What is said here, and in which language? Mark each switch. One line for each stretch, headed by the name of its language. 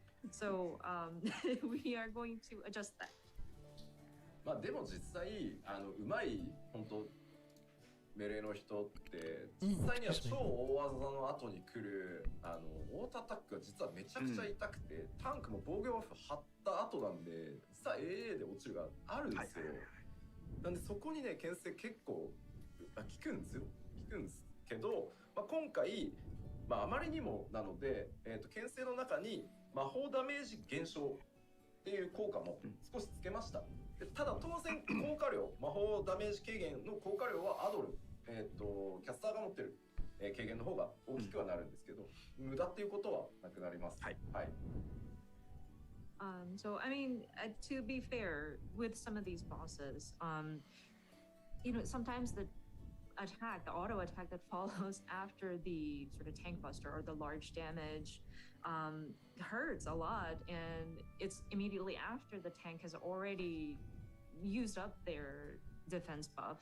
English: So we are going to adjust that.
Japanese: まあでも実際うまい本当メレーの人って実際には超大技の後に来るオートアタックが実はめちゃくちゃ痛くて、タンクも防御バフ張った後なんで実は AA で落ちるがあるんですよ。なんでそこにね牽制結構効くんですよ。効くんですけど、まあ、今回まああまりにもなので牽制の中に魔法ダメージ減少っていう効果も少しつけました。ただ当然効果量魔法ダメージ軽減の効果量はアドル、キャスターが持ってる、軽減の方が大きくはなるんですけど、無駄っていうことはなくなります。はい。はい。
English: So I mean, to be fair, with some of these bosses, you know, sometimes the auto attack that follows after the sort of tank buster or the large damage hurts a lot, and it's immediately after the tank has already used up their defense buff.